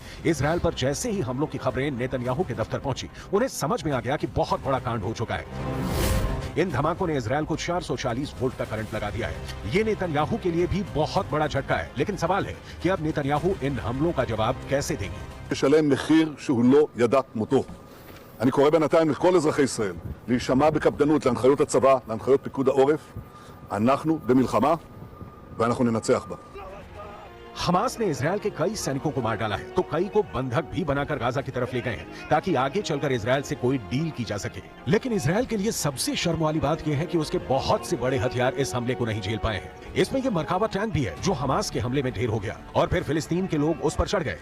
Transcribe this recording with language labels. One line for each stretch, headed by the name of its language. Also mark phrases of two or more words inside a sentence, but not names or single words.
Hindi: इजरायल पर जैसे ही हमलों की खबरें नेतन्याहू के दफ्तर पहुंची, उन्हें समझ में आ गया कि बहुत बड़ा कांड हो चुका है। इन धमाकों ने इजरायल को 440 वोल्ट का करंट लगा दिया है। ये नेतन्याहू के लिए भी बहुत बड़ा झटका है। लेकिन सवाल है कि अब नेतन्याहू इन हमलों का जवाब कैसे देंगे?
Hebrew: לשלם מחיר שהוא לא ידע כמותו. אני קורא בינתיים לכל אזרחי ישראל להישמע בקפדנות להנחיות הצבא, להנחיות פיקוד העורף. אנחנו במלחמה ואנחנו ננצח בה.
Hindi: हमास ने इजरायल के कई सैनिकों को मार डाला है तो कई को बंधक भी बनाकर गाजा की तरफ ले गए हैं ताकि आगे चलकर इजरायल से कोई डील की जा सके। लेकिन इजरायल के लिए सबसे शर्म वाली बात यह है कि उसके बहुत से बड़े हथियार इस हमले को नहीं झेल पाए हैं। इसमें यह मरकावा टैंक भी है जो हमास के हमले में ढेर हो गया और फिर फिलिस्तीन के लोग उस पर चढ़ गए।